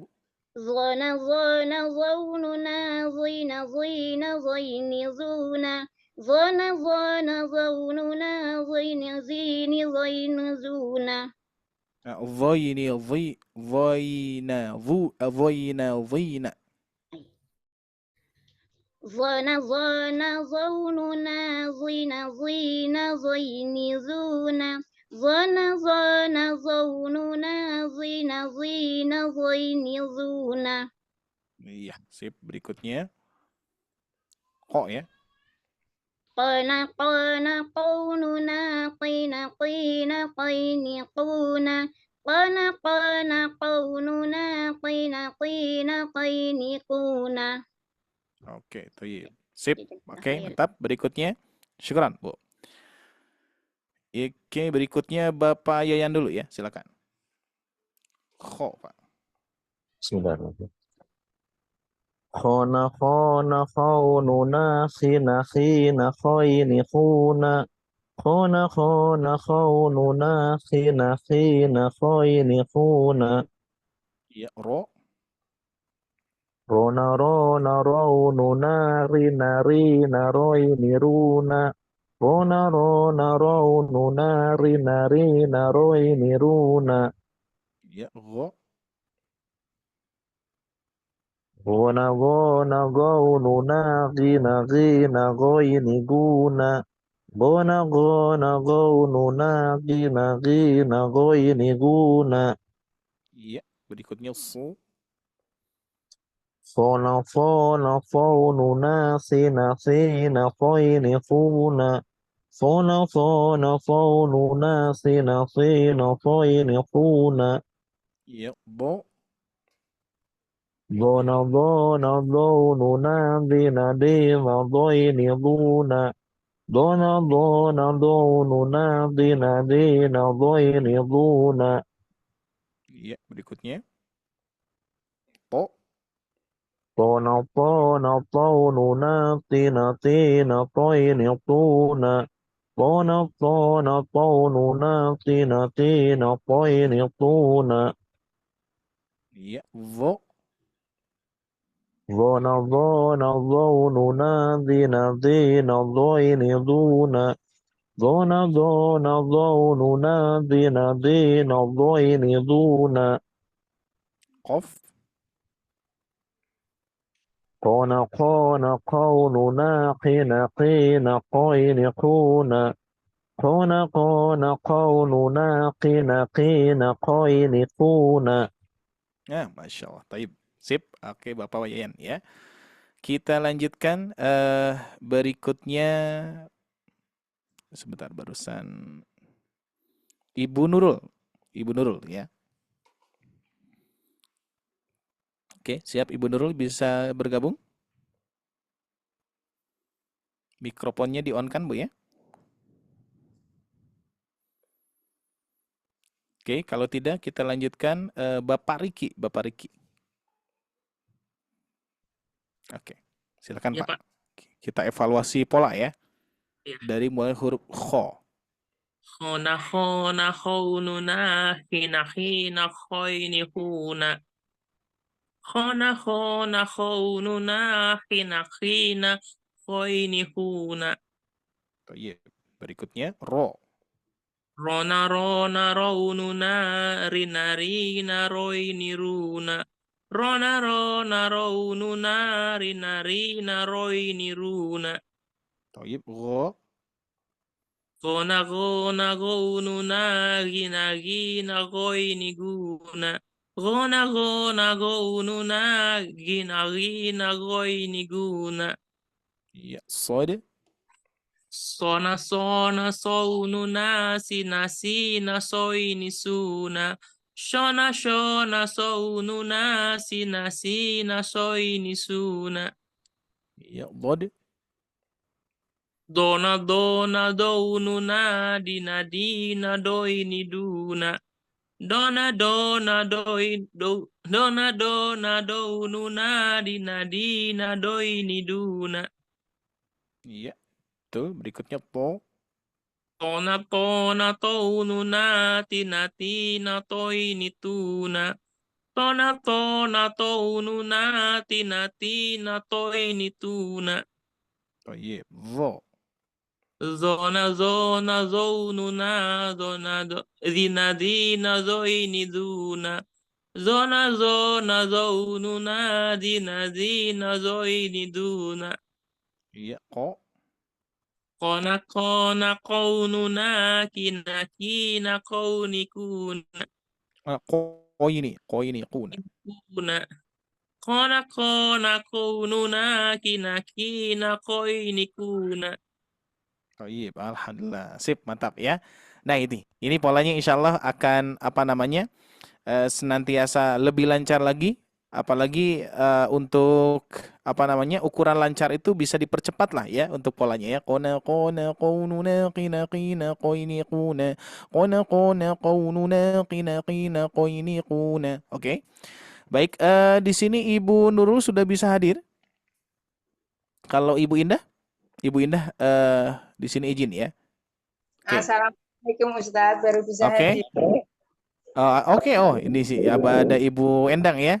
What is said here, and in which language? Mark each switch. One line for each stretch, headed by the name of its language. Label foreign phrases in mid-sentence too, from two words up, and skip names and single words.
Indonesian: ظنا ظنا ظوننا ظينا ظينا ظين زونا ظنا ظنا ظوننا ظين زين ظين زونا Voini, voi, voina, vu, voina, voina. ظنا ظنا ظوننا ظينا ظينا ظين زونا ظنا ظنا ظوننا ظينا ظينا ظين زونا Iya, sip. Berikutnya. Ko ya. قنا قنا قوننا قينا قينا قين قونا قنا قنا قوننا قينا قينا قين قونا Oke, tayyib. Sip. Oke, mantap. Berikutnya. Syukran, Bu. Oke, berikutnya Bapak Yayan dulu ya, silakan. Kho, Pak.
Arabic: بسم الله الرحمن الرحيم. Khona khona khaununa khina khina khoini khuna. Khona khona khaununa khina khina khoini khuna.
Indonesian: Iya, ro. Rona rona raununa rina rina roini runa. Rona rona raununa rina rina roini runa. Iya, ro. Gona gona gaununa gina gina goini guna. Gona gona gaununa gina gina goini guna. Iya, berikutnya su. Fona fona faununa sina sina foini funa. صون صون صون ناصين صين صين صون Ya, bo. ضون ضون ضون نادي نادين ضين ضون ضون ضون ضون نادي نادين ضين ضون Ya, berikutnya. Po. طون طون طون ناطي ناطين طين طون طون طون طون ناطي ناطين طين طون Ya, vo. ظن ظن ظون نادي نادين ضين ضون ظن ظن ظون نادي نادين ضين ضون Qof. قون قون قون ناقي نقين قين قون قون قون قون ناقي نقين قين قون Nah,
Arabic: ما شاء الله.
Indonesian: Taib. Sip. Oke, Bapak Wayan ya. Kita lanjutkan berikutnya. Sebentar, barusan Ibu Nurul. Ibu Nurul ya. Oke, siap Ibu Nurul bisa bergabung? Mikrofonnya di-on-kan, Bu ya? Oke, kalau tidak kita lanjutkan Bapak Riki. Bapak Riki. Oke, silakan Ya, Pak. Pak. Kita evaluasi pola ya. Ya. Dari mulai huruf kho. Khona khona khonuna hina hina khoini huna. Khona khona khonuna hina hina khoini huna. Iya. Berikutnya ro. Rona rona raununa rina rina roini runa. Rona rona raununa rina rina roini runa. Toyib ro. Gona gona gonuna gina gina goini guna. Gona gona gonuna gina gina goini guna. Iya. Sod. Sona sona soununa sina sina soini suna. Shona shona soununa sina sina soini suna. Iya. Dod. Dona dona doununa dina dina doini duna. Dona dona doi do dona dona doununa dina dina doini duna. Iya. Tuh, berikutnya po. Tona tona toununa tina tina toini tuna. Tona tona toununa tina tina toini tuna. Toyib. Vo. Zona zona zonuna zona dina dina zoini duna. Zona zona zonuna dina dina zoini duna. Iya. Ko. Kona kona kaununa kina kina kauni kuna. Ko ini. Ko ini. Kuna. Kuna. Kona kona kaununa kina kina koini kuna. Toyib. Alhamdulillah. Sip. Mantap ya. Nah ini polanya
Arabic: إن شاء الله
Indonesian: akan senantiasa lebih lancar lagi. Apalagi untuk ukuran lancar itu bisa dipercepat lah ya untuk polanya ya. Qona qaununa qina qina qoini quna. Qona qaununa qina qina qoini quna. Oke. Baik, di sini Ibu Nurul sudah bisa hadir. Kalau Ibu Indah di sini izin ya. Oke. Assalamualaikum Ustadz, baru bisa Oke. hadir. Oke, ini sih ada Ibu Endang ya.